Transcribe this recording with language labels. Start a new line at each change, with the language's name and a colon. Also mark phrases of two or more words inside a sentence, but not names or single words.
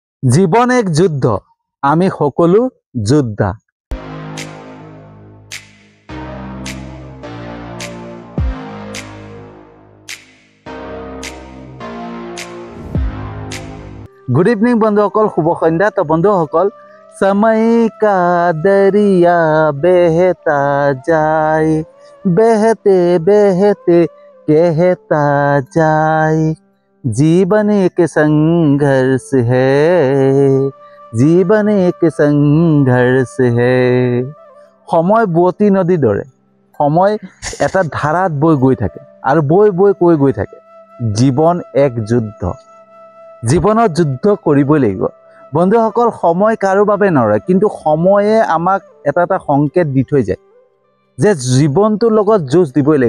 Assamese: জীবন এক যুদ্ধ, আমি সকলো যোদ্ধা।
English: good evening
Hindi: बंधुসকল, शुभ सन्ध्या। तो बंधुসকल, समय का दरिया बहता जाए, बहते बहते कहता जाए, जीवन एक संघर्ष है, जीवन एक संघर्ष है।
Assamese: समय বুৱতী নদীৰ দৰে, সময় এটা ধাৰাত বৈ গৈ থাকে আৰু বৈ বৈ গৈ থাকে। জীৱন এক যুদ্ধ, জীৱনত যুদ্ধ কৰিবই লাগিব। বন্ধুসকল, সময় কাৰো বাবে নৰয়, কিন্তু সময়ে আমাক এটা এটা সংকেত দি থৈ যায় যে জীৱনটোৰ লগত যুঁজ দিবই লাগিব।